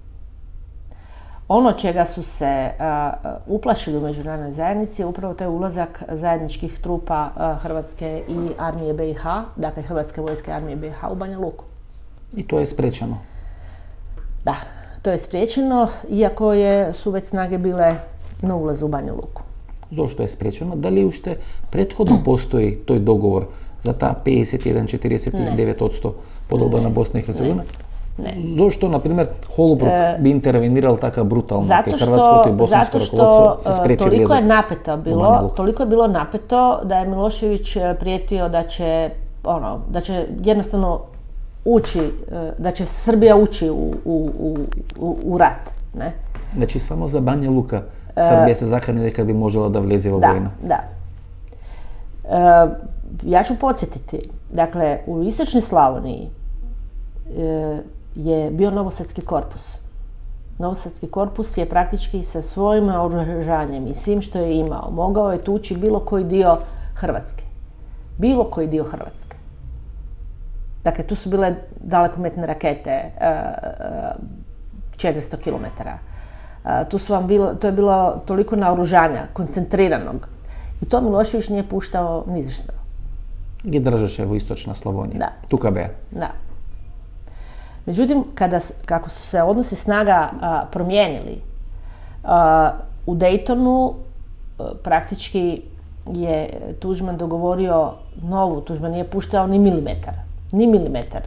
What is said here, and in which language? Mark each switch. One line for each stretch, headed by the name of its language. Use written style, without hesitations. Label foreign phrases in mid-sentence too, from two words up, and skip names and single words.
Croatian: Ono čega su se uplašili u međunarodnoj zajednici je upravo taj ulazak zajedničkih trupa Hrvatske i armije BiH, dakle Hrvatske vojske i armije BiH u Banja Luku.
Serbian: I to je sprečeno?
Croatian: Da, to je spriječeno, iako su već snage bile na ulazu u Banja Luku.
Macedonian: Зошто е спречено? Дали уште предходно постои тој договор за таа 51-49% подолба на Босна и Херцеговина? Не. Зошто, например, Холбрук би интервенирал така брутално кај хрватското и боснанско раководство се спречи влезот?
Croatian: Toliko je napeto bilo, toliko je bilo napeto da je Milošević prijetio da će jednostavno ući, da će Srbija ući u rat, ne?
Macedonian: Значи само за Бања Лука Србија се закани дека би можела да влезе во војна.
Croatian: Da. Ja ću podsjetiti, dakle, u istočnoj Slavoniji je bio Novosadski korpus. Novosadski korpus je praktički sa svojim naoružanjem i svim što je imao mogao je tući bilo koji dio Hrvatske. Bilo koji dio Hrvatske. Dakle, tu su bile dalekometne rakete 400 km. To je bilo toliko naoružanja, koncentriranog. I to Milošević nije puštao ni za što.
Macedonian: Ги држеше во источна Славонија. Да. Тука беа.
Croatian: Da. Međutim, kako su se odnosi snaga promijenili, u Daytonu praktički je Tuđman dogovorio novu, Tuđman nije puštao ni milimetar. Ni milimetar.